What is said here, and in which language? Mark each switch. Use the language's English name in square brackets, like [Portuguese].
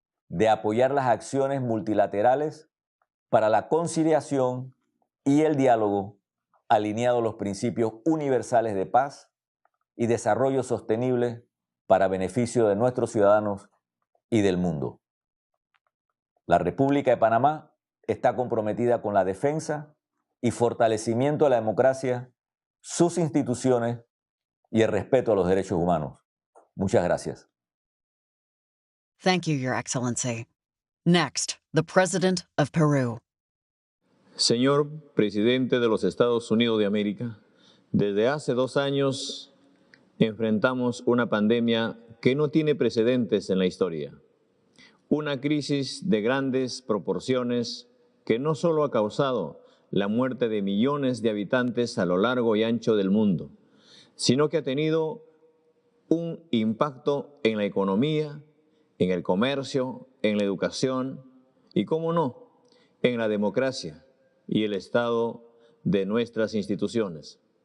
[Spanish] de apoyar las acciones multilaterales para la conciliación y el diálogo alineados a los principios universales de paz y desarrollo sostenible para beneficio de nuestros ciudadanos y del mundo. La República de Panamá está comprometida con la defensa y fortalecimiento de la democracia, sus instituciones y el respeto a los derechos humanos. Muchas gracias. [English] Thank you, Your Excellency. Next, the President of Peru. [Spanish] Señor Presidente de los Estados Unidos de América, desde hace 2 años enfrentamos una pandemia que no tiene precedentes en la historia. Una crisis de grandes proporciones que no solo ha causado la muerte de millones de habitantes a lo largo y ancho del mundo, sino que ha tenido un impacto en la economía, en el comercio, en la educación y, cómo no, en la democracia y el estado de nuestras instituciones.